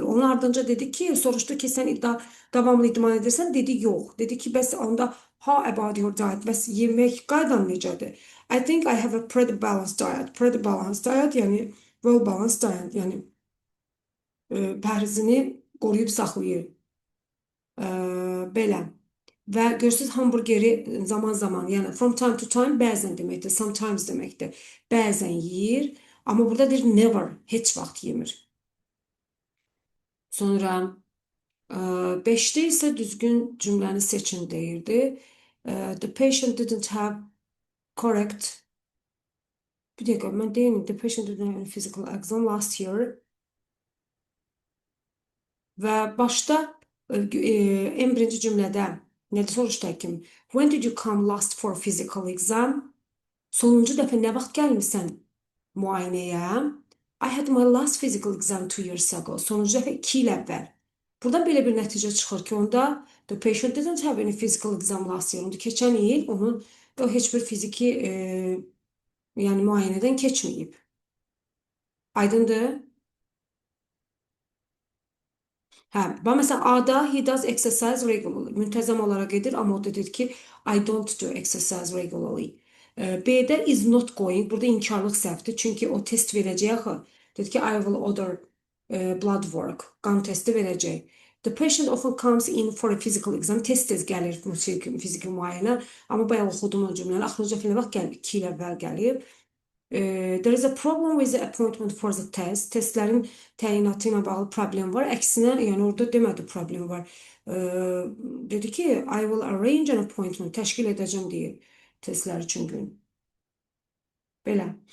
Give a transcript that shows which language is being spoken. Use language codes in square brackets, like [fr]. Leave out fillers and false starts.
[az] Onun ardınca dedi ki, soruşdu ki, sən davamlı idman edirsən? Dedi, yox. Dedi ki, bəs onda [en] how about your diet? [az] Bəs yemək qaydan necədir? [en] I think I have a pretty balanced diet. Pretty balanced diet, [az] yəni [en] well balanced diet, [az] yəni pəhrizini qoruyub saxlayır. Belə. Və görürsünüz, hamburgeri zaman-zaman, yəni [en] from time to time [az] bəzən deməkdir, sometimes deməkdir. Bəzən yeyir, amma burada deyir never, heç vaxt yemir. Sonra 5-də isə düzgün cümləni seçin deyirdi. [en] The patient didn't have correct. [az] Bir dəqiqə, mən deyim, [en] the patient didn't have physical exam last year. [az] Və başda en birinci cümlədə nədir soruşdu həkim? [en] When did you come last for physical exam? [az] Sonuncu dəfə nə vaxt gəlmisən müayinəyə? [en] I had my last physical exam 2 years ago. [az] Sonuncu dəfə 2 il əvvəl. Buradan belə bir nəticə çıxır ki, onda [en] the patient didn't have any physical exam last year. [az] Onda keçən il onun o heç bir fiziki yəni müayinədən keçməyib. Aydındır? Hə, məsələn, A-da [en] he does exercise regularly. [az] Müntəzəm olaraq edir, amma o da dedi ki, [en] I don't do exercise regularly. [az] B-də [en] is not going. [az] Burada inkarlıq səhvdir. Çünki o test verəcək axı. Dedi ki, [en] I will order blood work. [az] Qan testi verəcək. [en] The patient often comes in for a physical exam. [az] Tez-tez gəlir fiziki müayinə. Amma bayaq oxudum o cümləni. Axırıncı nə vaxt gəlib? 2 il əvvəl gəlib. [en] There is a problem with the appointment for the test. [az] Testlərin təyinatı ilə bağlı problem var. Əksinə, yəni orada demədi problem var. Dedi ki, [en] I will arrange an appointment. [az] Təşkil edəcəm deyir testlər üçün gün. Belə.